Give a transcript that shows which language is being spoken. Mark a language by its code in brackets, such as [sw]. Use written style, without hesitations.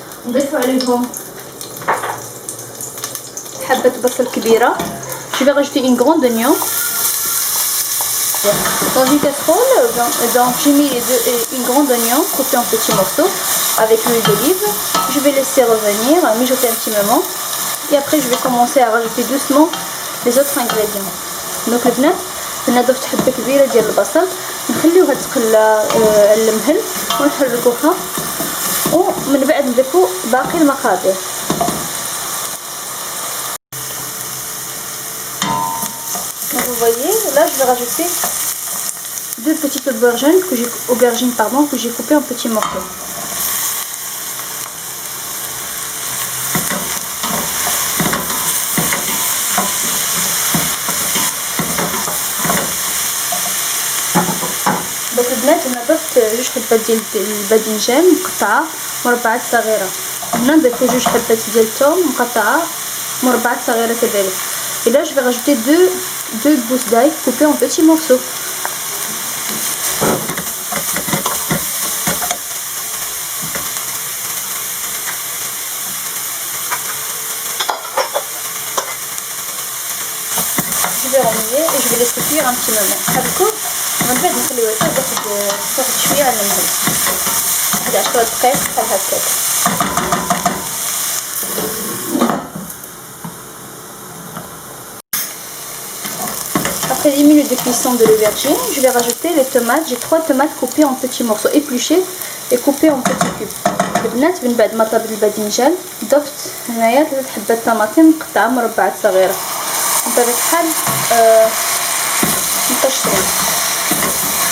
[ar] نضيف عليهم حبه بصل كبيره. [fr] Je vais rajouter une grande oignon. Dans une casserole, donc j'ai mis une grande oignon coupée en petits morceaux avec l'huile d'olive. Je vais laisser revenir, mijoter un petit moment. Et après je vais commencer à rajouter doucement les autres ingrédients. [ar] Donc البنات انا ضفت حبه كبيره ديال البصل، نخليوها تقلى المهل ونحركوها ومن بعد نضيفو باقي المقادير. [fr] Donc vous voyez, là je vais rajouter deux petites aubergines que j'ai coupées en petits morceaux. [ar] Donc البنات انا ضفت جوج حبات ديال الباذنجان مقطعه مربعات صغيره. هنا نضيفو جوج حبات ديال الثوم مقطعه مربعات صغيره كذلك. [fr] Et là je vais rajouter deux gousses d'ail coupées en petits morceaux. Je vais remuer et je vais laisser cuire un petit moment. [ar] هذوك من بعد نخليوها تاخد شويه على المهل. 10 دقائق بحال هكاك. [fr] Après 10 minutes de cuisson de l'aubergine, je vais rajouter les tomates. J'ai 3 tomates coupées en petits morceaux, épluchées et coupées en petits cubes. [ar] البنات من بعد ما طاب الباذنجان ضفت هنايا 3 حبات طماطم مقطعه مربعات صغيره بطبيعه الحال مطشرين.